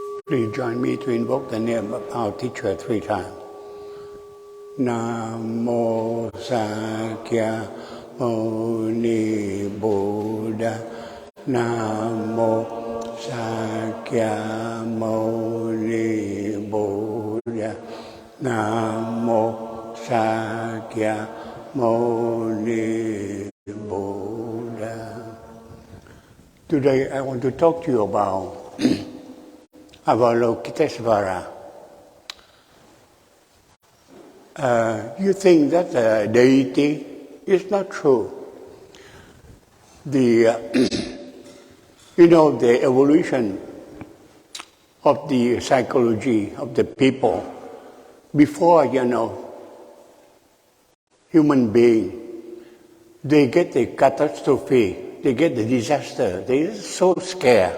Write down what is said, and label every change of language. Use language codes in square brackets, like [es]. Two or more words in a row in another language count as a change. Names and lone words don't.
[en] Please join me to invoke the name of our teacher 3 times. Namo Sakya Muni Buddha. Namo Sakya Muni Buddha. Namo Sakya Muni Buddha. Today I want to talk to you about Avalokiteshvara. You think that deity is not true. The evolution of the psychology of the people before human being, they get the catastrophe, they get the disaster, they're so scared.